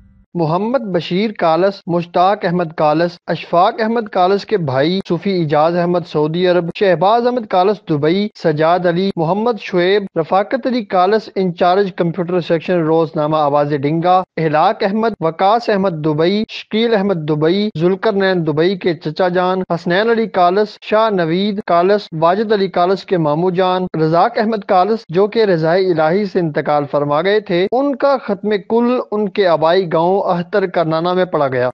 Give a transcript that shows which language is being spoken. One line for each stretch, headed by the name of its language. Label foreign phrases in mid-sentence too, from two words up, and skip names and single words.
Urdu: محمد بشیر کالس، مشتاق احمد کالس، اشفاق احمد کالس کے بھائی صوفی اعجاز احمد سعودی عرب، شہباز احمد کالس دبئی، سجاد علی، محمد شعیب، رفاقت علی کالس انچارج کمپیوٹر سیکشن روزنامہ آواز ڈنگا، احلاق احمد، وقاص احمد دبئی، شکیل احمد دبئی، ذوالقرنین دبئی کے چچا جان، حسنین علی کالس، شاہ نوید کالس، واجد علی کالس کے مامو جان، رزاق احمد کالس جو کہ رضائے الہی سے انتقال فرما گئے تھے، ان کا ختم کل ان کے آبائی گاؤں اختر کرنانا میں پڑا گیا۔